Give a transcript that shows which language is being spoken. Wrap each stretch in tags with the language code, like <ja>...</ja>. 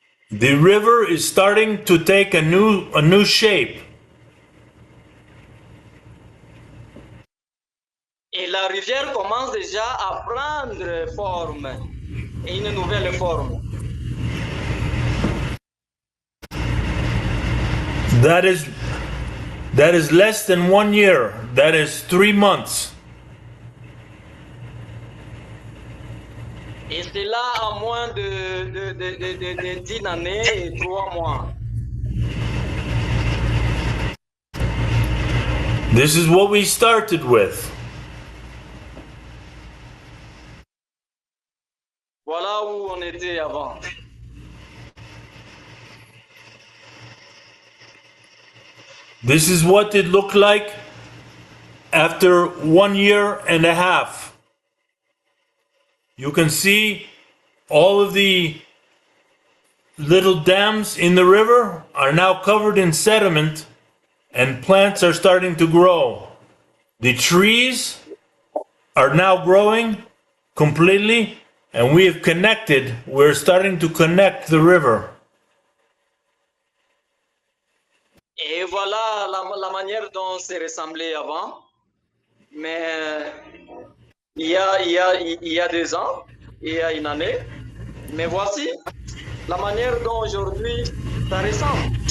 <en>The river is starting to take a new shape.</en> <fr>Et la rivière commence déjà à prendre forme, et une nouvelle forme.</fr> <en>That is less than 1 year. That is 3 months.</en> <fr>Et c'est là à moins de 10 années et 3 mois.</fr> <en>This is what we started with.</en> <fr>Voilà où on était avant.</fr> <en>This is what it looked like after 1 year and a half. You can see all of the little dams in the river are now covered in sediment and plants are starting to grow. The trees are now growing completely and we're starting to connect the river.</en> <fr>Et voilà la manière dont c'est ressemblé avant. Mais il y a 2 ans, il y a 1 année. Mais voici la manière dont aujourd'hui ça ressemble.</fr>